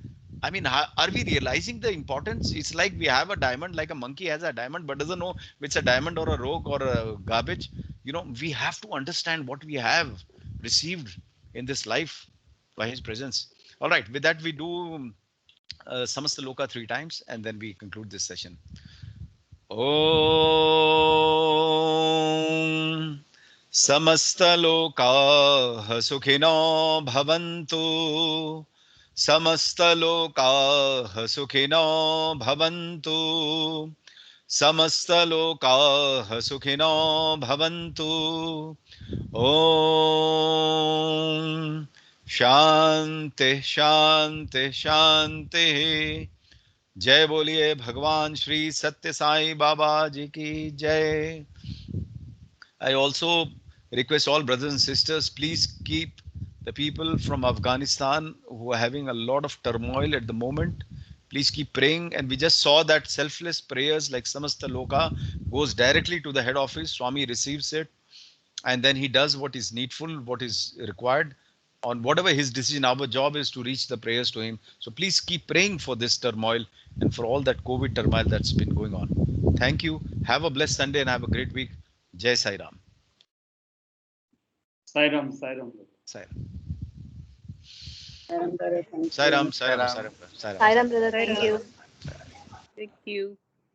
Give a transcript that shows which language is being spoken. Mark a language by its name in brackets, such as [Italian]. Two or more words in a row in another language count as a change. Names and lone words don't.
[English] I mean, are we realizing the importance? It's like we have a diamond, like a monkey has a diamond, but doesn't know if it's a diamond or a rock or a garbage. We have to understand what we have received in this life by his presence. All right, with that, we do Samasta Loka 3 times, and then we conclude this session. [Sanskrit] Om Samasta Loka Sukhino Bhavantu. Samasta Loka Sukhino Bhavantu. Samasta Loka Sukhino Bhavantu. Om Shanti Shanti Shanti. [Hindi] जय बोलिए भगवान श्री सत्य साई बाबा जी की जय. [English] I also request all brothers and sisters, please keep the people from Afghanistan who are having a lot of turmoil at the moment. Please keep praying. And we just saw that selfless prayers like Samasta Loka goes directly to the head office. Swami receives it. And then he does what is needful, what is required. On whatever his decision, our job is to reach the prayers to him. So please keep praying for this turmoil and for all that COVID turmoil that's been going on. Thank you. Have a blessed Sunday and have a great week. Jai Sai Ram. Sai Ram, Sai Ram. Sai Ram. Sai Ram, Sai Ram, Sai Ram. Sai Ram, brother. Thank you. Thank you.